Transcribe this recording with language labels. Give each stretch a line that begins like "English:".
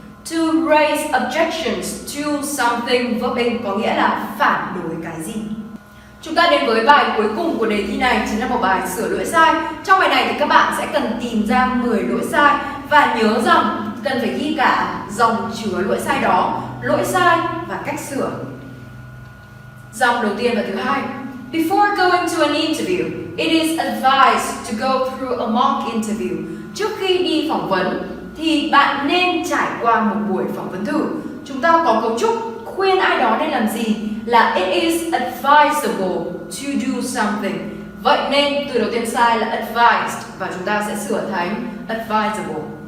English: To raise objections to something verb in
Vietnamese: có nghĩa là phản đối cái gì. Chúng ta đến với bài cuối cùng của đề thi này, chính là một bài sửa lỗi sai. Trong bài này thì các bạn sẽ cần tìm ra 10 lỗi sai và nhớ rằng cần phải ghi cả dòng chứa lỗi sai đó, lỗi sai và cách sửa. Dòng đầu tiên và thứ hai.
English: Before going to an interview, it is advised to go through a mock interview.
Vietnamese: Trước khi đi phỏng vấn thì bạn nên trải qua một buổi phỏng vấn thử. Chúng ta có cấu trúc khuyên ai đó nên làm gì là
English: it is advisable to do something.
Vietnamese: Vậy nên từ đầu tiên sai là advised và chúng ta sẽ sửa thành advisable.